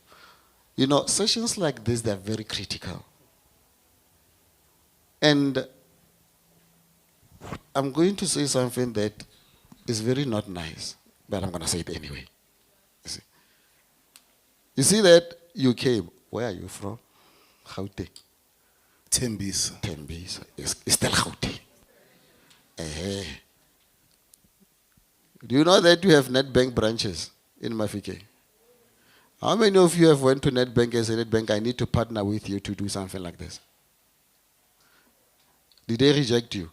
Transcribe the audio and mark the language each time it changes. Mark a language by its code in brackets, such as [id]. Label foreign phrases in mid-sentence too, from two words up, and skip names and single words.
[en] You know, sessions like this, they're very critical. And I'm going to say something that is very not nice, but I'm going to say it anyway. You see that you came. Where are you from? Gauteng. Tembisa. Tembisa. It's still Gauteng. Do you know that you have Nedbank branches in Mahikeng? How many of you have went to Nedbank and said, Nedbank, I need to partner with you to do something like this? Did they reject you?